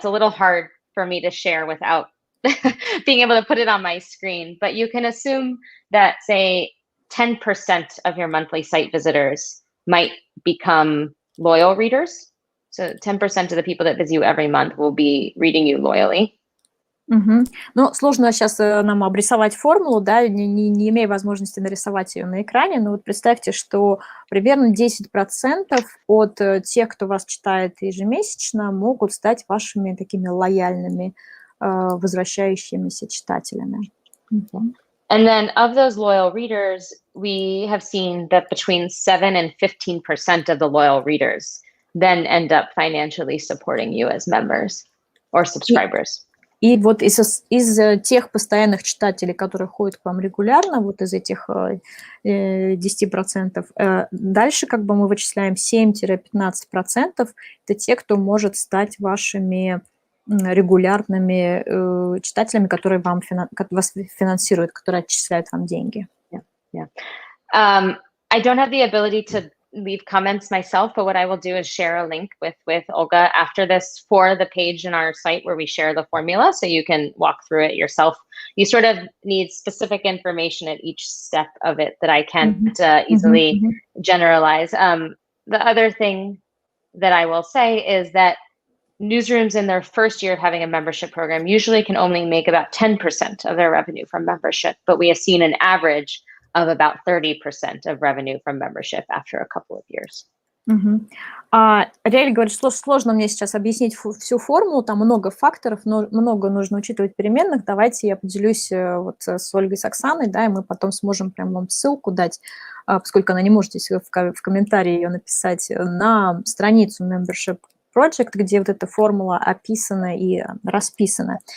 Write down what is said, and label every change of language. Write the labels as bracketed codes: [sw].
[en] It's a little hard for me to share without being able to put it on my screen, but you can assume that, say, 10% of your monthly site visitors might become loyal readers. So 10% of the people that visit you every month will be reading you loyally. [ru] Ну, сложно сейчас нам обрисовать формулу, да, не имея возможности нарисовать ее на экране, но вот представьте, что примерно 10% от тех, кто вас читает ежемесячно, могут стать вашими такими лояльными, возвращающимися читателями. [en] And then of those loyal readers, we have seen that between 7 and 15% of the loyal readers then end up financially supporting you as members or subscribers. [ru] И вот из тех постоянных читателей, которые ходят к вам регулярно, вот из этих 10%, дальше как бы мы вычисляем 7-15%. Это те, кто может стать вашими регулярными читателями, которые вас финансируют, которые отчисляют вам деньги. [en] Yeah. I don't have the ability to leave comments myself, but what I will do is share a link with Olga after this for the page in our site where we share the formula, so you can walk through it yourself. You sort of need specific information at each step of it that I can't easily generalize. The other thing that I will say is that newsrooms in their first year of having a membership program usually can only make about 10% of their revenue from membership, but we have seen an average of about 30% of revenue from membership after a couple of years. [ru] Ариэль говорит, что сложно мне сейчас объяснить всю формулу, там много факторов, но много нужно учитывать переменных. Давайте я поделюсь вот с Ольгой, с Оксаной, да, и мы потом сможем прям вам ссылку дать, поскольку она не может здесь в комментарии ее написать, на страницу Membership Project, где вот эта формула описана и расписана.